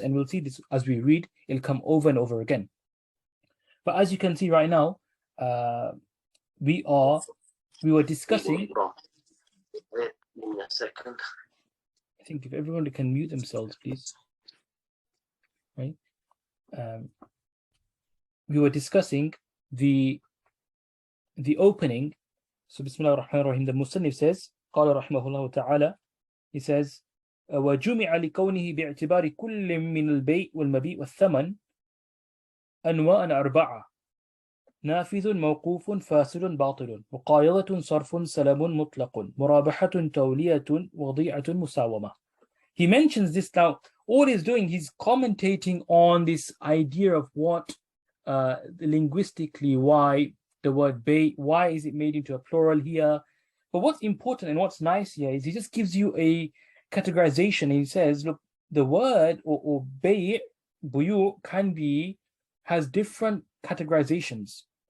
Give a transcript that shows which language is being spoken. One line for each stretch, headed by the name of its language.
English: And we'll see this as we read, it'll come over and over again. But as you can see right now, we were discussing. Give me a second. I think if everyone can mute themselves, please. Right? We were discussing the opening. So Bismillah ar-Rahman ar-Rahim. The Musannif says,
Arabic: قال رحمه الله تعالى,
English: he says,
Arabic: وجمع لكونه باعتبار كل من البيع والمبيع والثمن أنواع أربعة: نافذ موقوف فاسد باطل مقايضة صرف سلم مطلق مرابحة تولية وضيعة مساومة.
English: He mentions this now. All he's doing, he's commentating on this idea of what linguistically, why the word bay, why is it made into a plural here. But what's important and what's nice here is he just gives you a categorization. And he says, look, the word or bay, buyu, has different categorizations.